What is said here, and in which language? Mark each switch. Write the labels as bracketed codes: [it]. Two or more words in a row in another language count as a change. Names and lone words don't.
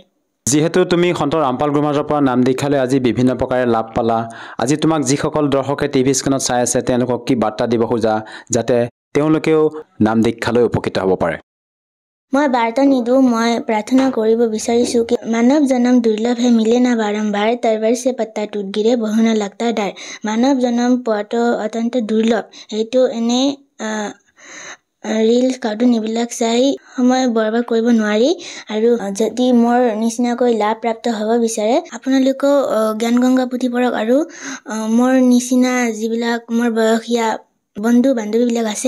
[as] যিহেতু তুমি সন্ত ৰামপাল গুৰু মহাৰাজৰ পৰা নাম দীক্ষা লৈ আজি বিভিন্ন প্ৰকাৰে লাভ পালা, আজি তোমাক যিসকল দৰ্শকে টিভি স্ক্ৰীণত চাই আছে তেওঁলোকক কি বাৰ্তা দিব খোজা যাতে তেওঁলোকেও নাম দীক্ষা লৈ উপকৃত হ'ব পাৰে? মই বাৰ্তা নিদিওঁ, মই প্ৰাৰ্থনা কৰিব বিচাৰিছোঁ কি [hi] मानव जनम दुर्लभ है मिले न बारम्बार, तरवर से पत्ता टूट गिरे बहु न लगता डर। [as] মানৱ জনম পোৱাটো অত্যন্ত দুৰ্লভ, সেইটো এনে [en] reel cartoon [as] এইবিলাক চাই সময় বৰবাদ কৰিব নোৱাৰি আৰু যদি মোৰ নিচিনাকৈ লাভ প্ৰাপ্ত হ'ব বিচাৰে আপোনালোকেও জ্ঞান গংগা পুথি পঢ়ক আৰু মোৰ নিচিনা যিবিলাক মোৰ বয়সীয়া বন্ধু বান্ধৱীবিলাক আছে